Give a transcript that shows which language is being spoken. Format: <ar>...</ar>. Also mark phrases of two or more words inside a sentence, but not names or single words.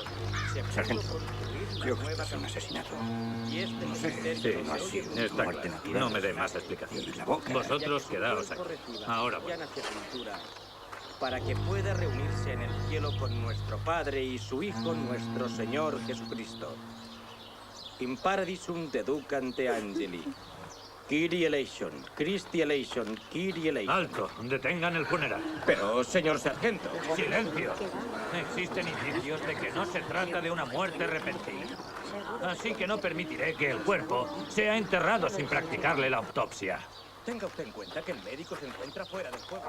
<es>Sargento, creo que esto es un asesinato. y este Sí, no ha sido Está muerte claro. natural. No me dé más explicaciones. La boca. Vosotros quedaos aquí. Ahora voy. para que pueda reunirse en el cielo con nuestro Padre y su Hijo, nuestro Señor Jesucristo.</es> <la>In paradisum deducante angeli.</la> <el>Kyrie eleison, Christi eleison, Kyrie eleison.</el> <es>Alto, detengan el funeral. Pero, señor sargento. Silencio. Existen indicios de que no se trata de una muerte repentina. Así que no permitiré que el cuerpo sea enterrado sin practicarle la autopsia. Tenga usted en cuenta que el médico se encuentra fuera del pueblo.</es>